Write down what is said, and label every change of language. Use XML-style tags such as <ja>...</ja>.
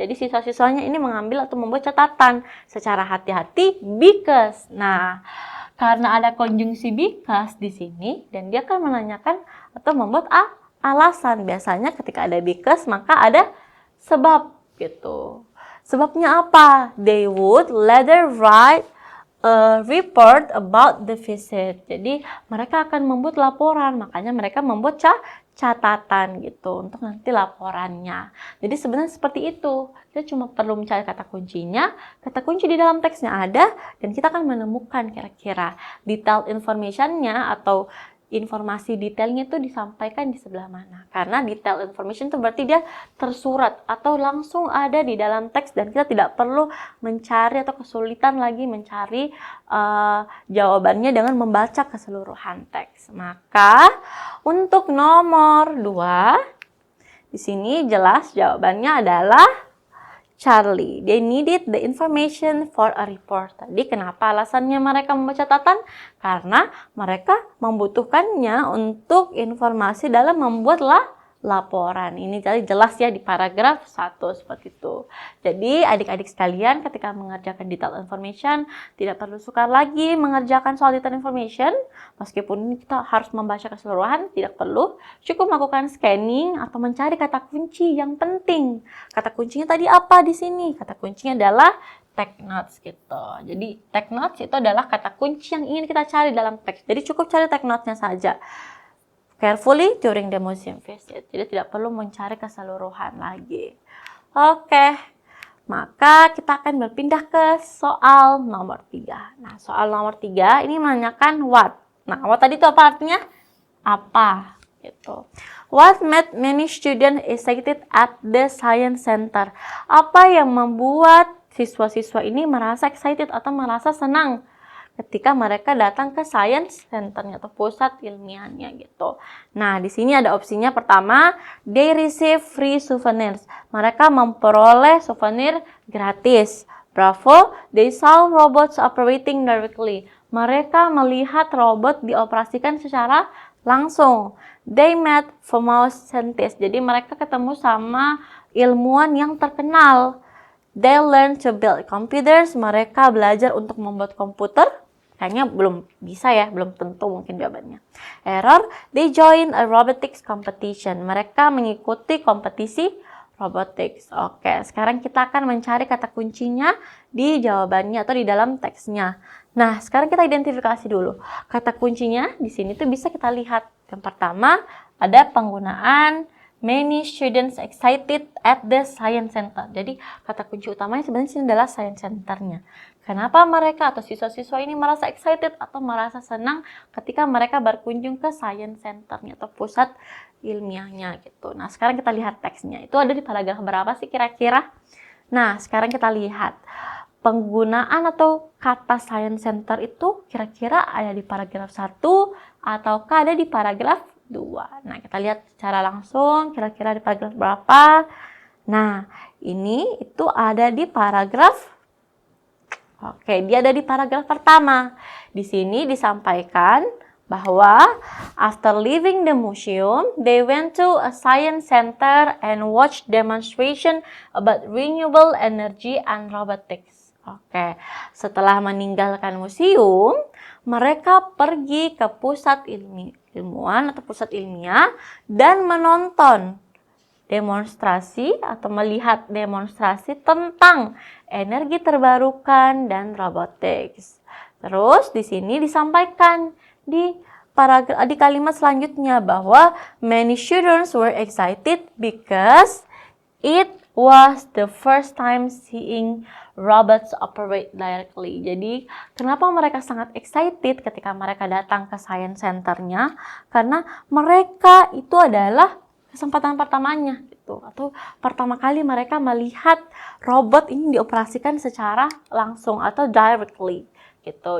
<id>Jadi siswa-siswanya ini mengambil atau membuat catatan secara hati-hati because. Nah, karena ada konjungsi because di sini dan dia akan menanyakan atau membuat alasan. Biasanya ketika ada because maka ada sebab gitu. Sebabnya apa?</id> <en>They would later write a report about the visit.</en> <id>Jadi mereka akan membuat laporan, makanya mereka membuat catatan gitu untuk nanti laporannya. Jadi sebenarnya seperti itu. Kita cuma perlu mencari kata kuncinya. Kata kunci di dalam teksnya ada dan kita akan menemukan kira-kira detailed information-nya atau informasi detailnya itu disampaikan di sebelah mana. Karena detail information itu berarti dia tersurat atau langsung ada di dalam teks dan kita tidak perlu mencari atau kesulitan lagi mencari jawabannya dengan membaca keseluruhan teks. Maka untuk nomor 2 di sini jelas jawabannya adalah Charlie.</id> <en>They needed the information for a report.</en> <id>Tadi kenapa alasannya mereka membaca catatan? Karena mereka membutuhkannya untuk informasi dalam membuat laporan. Ini jadi jelas ya di paragraf 1 seperti itu. Jadi adik-adik sekalian ketika mengerjakan detailed information tidak perlu sukar lagi mengerjakan soal detailed information. Meskipun kita harus membaca keseluruhan, tidak perlu. Cukup melakukan scanning atau mencari kata kunci yang penting. Kata kuncinya tadi apa di sini? Kata kuncinya adalah take notes gitu. Jadi take notes itu adalah kata kunci yang ingin kita cari dalam teks. Jadi cukup cari take notes-nya saja.</id> <en>Carefully during the museum visit.</en> <id>Jadi tidak perlu mencari keseluruhan lagi. Oke. Maka kita akan berpindah ke soal nomor 3. Nah, soal nomor 3 ini menanyakan what. Nah, what tadi itu apa artinya? Apa gitu.</id> <en>What made many students excited at the science center?</en> <id>Apa yang membuat siswa-siswa ini merasa excited atau merasa senang ketika mereka datang ke science centernya atau pusat ilmiahnya gitu. Nah, di sini ada opsinya pertama,</id> <en>they receive free souvenirs.</en> <id>Mereka memperoleh souvenir gratis.</id> <en>Bravo, they saw robots operating directly.</en> <id>Mereka melihat robot dioperasikan secara langsung.</id> <en>They met famous scientists.</en> <id>Jadi mereka ketemu sama ilmuwan yang terkenal.</id> <en>They learn to build computers.</en> <id>Mereka belajar untuk membuat komputer. Kayaknya belum bisa ya, belum tentu mungkin jawabannya.</id> <en>Error, they join a robotics competition.</en> <id>Mereka mengikuti kompetisi robotics. Oke, sekarang kita akan mencari kata kuncinya di jawabannya atau di dalam teksnya. Nah, sekarang kita identifikasi dulu. Kata kuncinya di sini tuh bisa kita lihat. Yang pertama, ada penggunaan</id> <en>many students excited at the science center.</en> <id>Jadi, kata kunci utamanya sebenarnya sini adalah science centernya. Kenapa mereka atau siswa-siswa ini merasa excited atau merasa senang ketika mereka berkunjung ke science centernya atau pusat ilmiahnya gitu. Nah, sekarang kita lihat teksnya. Itu ada di paragraf berapa sih kira-kira? Nah, sekarang kita lihat. Penggunaan atau kata science center itu kira-kira ada di paragraf 1 ataukah ada di paragraf 2. Nah, kita lihat secara langsung kira-kira di paragraf berapa. Nah, ini itu ada di paragraf Oke, dia ada di paragraf pertama. Di sini disampaikan bahwa</id> <en>after leaving the museum, they went to a science center and watched demonstration about renewable energy and robotics.</en> <id>Oke, setelah meninggalkan museum, mereka pergi ke pusat ilmuwan atau pusat ilmiah dan menonton demonstrasi atau melihat demonstrasi tentang energi terbarukan dan robotics. Terus di sini disampaikan di kalimat selanjutnya bahwa</id> <en>many students were excited because it was the first time seeing robots operate directly.</en> <id>Jadi, kenapa mereka sangat excited ketika mereka datang ke science centernya? Karena mereka itu adalah kesempatan pertamanya gitu, atau pertama kali mereka melihat robot ini dioperasikan secara langsung atau directly gitu.</id>